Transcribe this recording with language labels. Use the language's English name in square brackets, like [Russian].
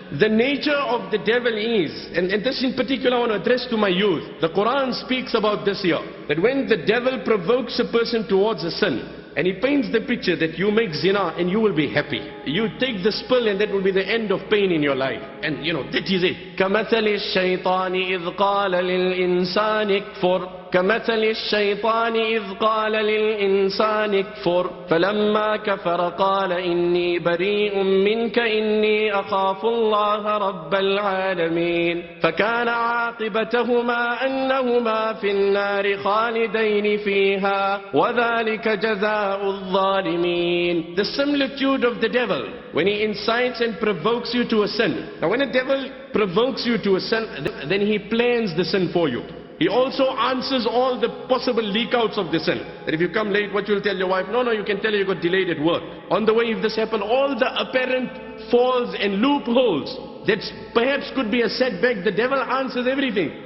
[English] The nature of the devil is, and this in particular I want to address to my youth. The Quran speaks about this here. That when the devil provokes a person towards a sin, and he paints the picture that you make zina and you will be happy. You take the spill and that will be the end of pain in your life. And that is it. [Arabic] كَمَثَلِ الشَّيْطَانِ إِذْ قَالَ لِلْإِنسَانِ اكْفُرْ كمثل الشيطان إذ قال للإنسان اكفر فلما كفر قال إني بريء منك إني أخاف الله رب العالمين فكان عاقبتهما أنهما في النار خالدين فيها وذلك جزاء الظالمين. [English] The similitude of the devil when he incites and provokes you to a sin. Now when a devil provokes you to a sin, then he plans the sin for you. He also answers all the possible leak-outs of the sin. That if you come late, what you'll tell your wife? No, you can tell her you got delayed at work. On the way, if this happened, all the apparent falls and loopholes that perhaps could be a setback, the devil answers everything.